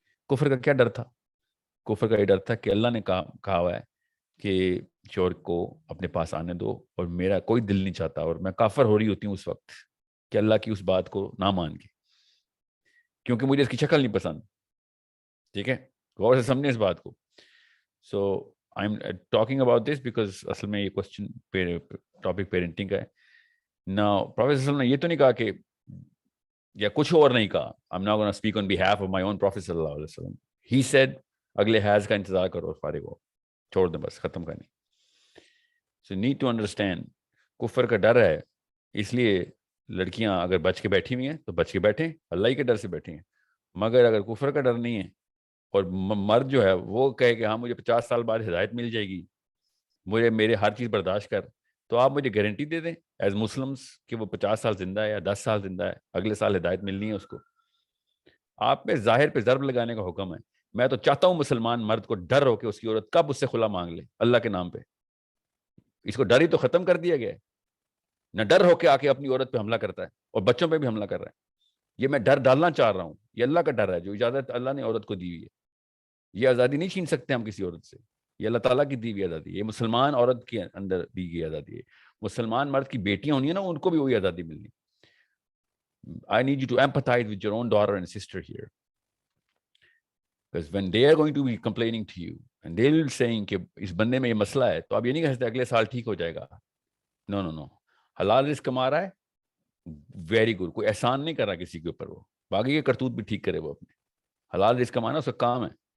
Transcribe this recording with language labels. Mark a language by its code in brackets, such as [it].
[ur] کفر کا کیا ڈر تھا؟ کفر کا یہ ڈر تھا کہ اللہ نے کہا ہوا ہے کہ شوہر کو اپنے پاس آنے دو, اور میرا کوئی دل نہیں چاہتا, اور میں کافر ہو رہی ہوتی ہوں اس وقت کہ اللہ کی اس بات کو نہ مان کے, کیونکہ مجھے اس کی شکل نہیں پسند. ٹھیک ہے, غور سے سمجھیں اس بات کو. [en] so I am talking about this because [ur] اصل میں یہ کوشچن ٹاپک پیرنٹنگ کا ہے. Now, Prophet ﷺ نے یہ تو نہیں کہا کہ یا کچھ اور نہیں کہا. [en] I'm not going to speak on behalf of my own Prophet ﷺ. He said [ur] اگلے حیض کا انتظار کرو اور فارغ ہو, چھوڑ دیں, بس ختم کریں. [en] So need to understand, [ur] کفر کا ڈر ہے, اس لیے لڑکیاں اگر بچ کے بیٹھی ہوئی ہیں تو بچ کے بیٹھیں, اللہ ہی کے ڈر سے بیٹھیں. مگر اگر کفر کا ڈر نہیں ہے اور مرد جو ہے وہ کہے کہ ہاں مجھے 50 سال بعد ہدایت مل جائے گی, میرے ہر چیز برداشت کر, تو آپ مجھے گارنٹی دے دیں [en] as Muslims [ur] کہ وہ 50 سال زندہ ہے یا 10 سال زندہ ہے, اگلے سال ہدایت ملنی ہے اس کو. آپ پہ ظاہر پہ ضرب لگانے کا حکم ہے. میں تو چاہتا ہوں مسلمان مرد کو ڈر ہو کہ اس کی عورت کب اس سے خلا مانگ لے اللہ کے نام پہ. اس کو ڈر ہی تو ختم کر دیا گیا ہے. نہ ڈر ہو کے آ کے اپنی عورت پہ حملہ کرتا ہے اور بچوں پہ بھی حملہ کر رہا ہے. یہ میں ڈر ڈالنا چاہ رہا ہوں, یہ اللہ کا ڈر ہے جو اجازت اللہ نے عورت کو دی ہوئی ہے. یہ آزادی نہیں چھین سکتے ہم کسی عورت سے, یہ اللہ تعالیٰ کی دی ہوئی آزادی ہے. یہ مسلمان عورت کے اندر دی گئی آزادی ہے. مسلمان مرد کی بیٹیاں ہونی ہیں نا, ان کو بھی وہی آزادی ملنی. [en] I need you to empathize with your own daughter and sister here. Because when they are going to be complaining to you and they will be saying [ur] کہ اس بندے میں یہ مسئلہ ہے, تو آپ یہ نہیں کہہ سکتے اگلے سال ٹھیک ہو جائے گا. نو, حلال رزق کما رہا ہے, [en] very good, [ur] کوئی احسان نہیں کر رہا کسی کے اوپر, وہ باقی کے کرتوت بھی ٹھیک کرے, وہ اپنے حلال رزق کمانا اس کا کام ہے.